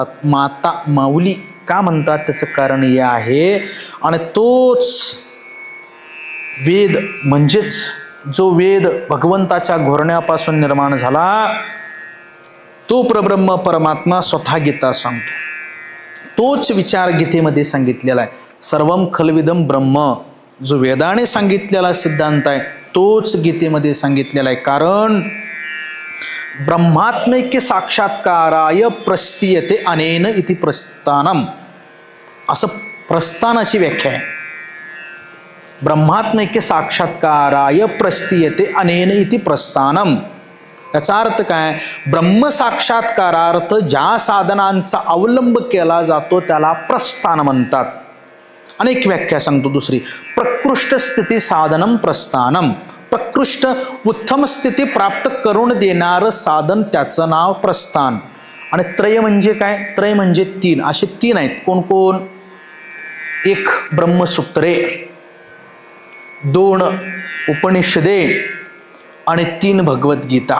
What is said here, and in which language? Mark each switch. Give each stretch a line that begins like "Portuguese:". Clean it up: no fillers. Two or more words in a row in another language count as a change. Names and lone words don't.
Marathi: माता माऊली का म्हणतात त्याचं कारण हे आहे. आणि तोच वेद म्हणजेच जो वेद भगवंताच्या घोरण्यापासून निर्माण झाला तो परब्रह्म परमात्मा स्वतः गीता सांगतो. तोच विचार गीतेमध्ये सांगितलेला आहे.
Sanskrit: सर्वम खलविदम ब्रह्म
Marathi: जो वेदाने सांगितलेला सिद्धांत आहे तोच गीतेमध्ये सांगितलेला आहे.
Sanskrit: कारण ब्रह्मात्मैक्य साक्षात्काराय प्रस्तीयते अनेन इति प्रस्थानम,
Marathi: असं प्रस्थानाची व्याख्या आहे.
Sanskrit: ब्रह्मात्मैक्य साक्षात्काराय प्रस्तीयते अनेन इति प्रस्थानम.
Marathi: याचा अर्थ काय, ब्रह्मसाक्षात्कारार्थ ज्या साधनांचा अवलंब केला जातो त्याला प्रस्थान म्हणतात. अनेक व्याख्या सांगतो. दुसरी,
Sanskrit: प्रकृष्ट स्थिती साधनम प्रस्थानम.
Marathi: प्रकृष्ट उत्तम स्थिती प्राप्त करून देणारं साधन त्याचं नाव प्रस्थान. आणि त्रय म्हणजे काय, त्रय म्हणजे तीन. असे तीन आहेत. कोण कोण, एक ब्रह्मसूत्रे, 2 उपनिषदे आणि 3 भगवद्गीता.